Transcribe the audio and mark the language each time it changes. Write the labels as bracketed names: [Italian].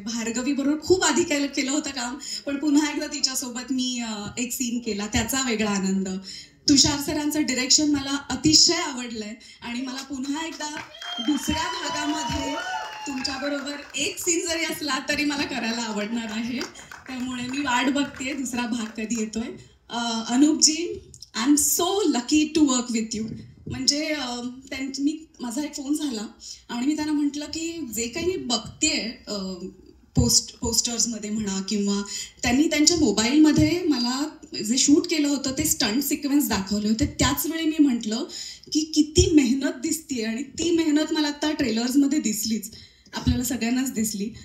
[Marathi] भार्गवीबरोबर खूप आधी केलं होतं काम, पण पुन्हा एकदा तिच्यासोबत मी एक सीन केला, त्याचा वेगळा आनंद. तुषार सरांचं डिरेक्शन मला अतिशय आवडलंय आणि मला पुन्हा एकदा दुसऱ्या भागामध्ये तुमच्याबरोबर एक सीन जरी असला तरी मला करायला आवडणार आहे. त्यामुळे मी वाट बघते दुसरा भाग कधी येतोय. [English] Anupji, I am so lucky to work with you. [Marathi] म्हणजे माझा एक फोन झाला आणि मी त्यांना म्हटलं की जे काही मी बघतेय पोस्टर्समध्ये म्हणा किंवा त्यांनी त्यांच्या मोबाईलमध्ये मला जे शूट केलं होतं ते स्टंट सिक्वेन्स दाखवले होते, त्याच वेळी मी म्हटलं की किती मेहनत दिसतीये आणि ती मेहनत मला आता ट्रेलर्समध्ये दिसलीच, आपल्याला सगळ्यांनाच दिसली.